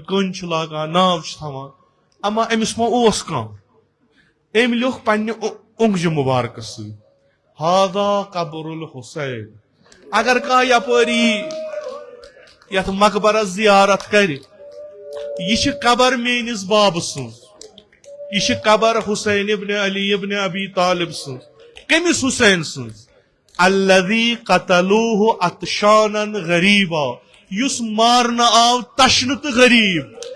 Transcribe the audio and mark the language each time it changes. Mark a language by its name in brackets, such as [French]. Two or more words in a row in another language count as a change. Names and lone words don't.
[Kashmiri] کٔنۍ چھِ لاگان ناو چھِ تھاوان اما أمِس ما اوس کانٛہہ أمۍ لیوٚکھ پننہِ اونگجہِ مُبارکہٕ سۭتۍ [Arabic] ہاذا قبر الحسین [Kashmiri] اگر کانٛہہ یپٲرۍ یی یتھ مقبرس زیارت کرِ یہ چھِ قبر میٲنِس بابہٕ سٕنٛز یہ چھِ قبر حسین ابن علی ابن ابی طالب سٕنٛز کٔمِس حسین سٕنٛز [Arabic] الذی قتلوہ عطشانا غریبا [Kashmiri] یُس مارنہٕ آو تشنہٕ تہٕ غریٖب